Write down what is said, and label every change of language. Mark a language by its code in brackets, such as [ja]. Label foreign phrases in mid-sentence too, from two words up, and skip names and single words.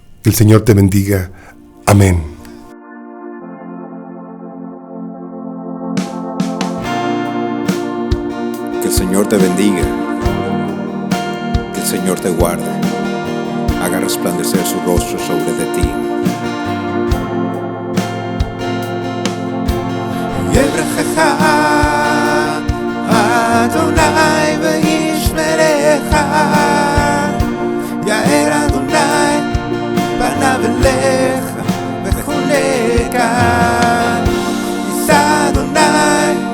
[es] Que el Señor te bendiga. Amén. Que el Señor te bendiga. Que el Señor te guarde. Haga resplandecer su rostro sobre de ti. [he] אדני וישמרך, יאר אדני פניו אליך ויחנך, ישא אדני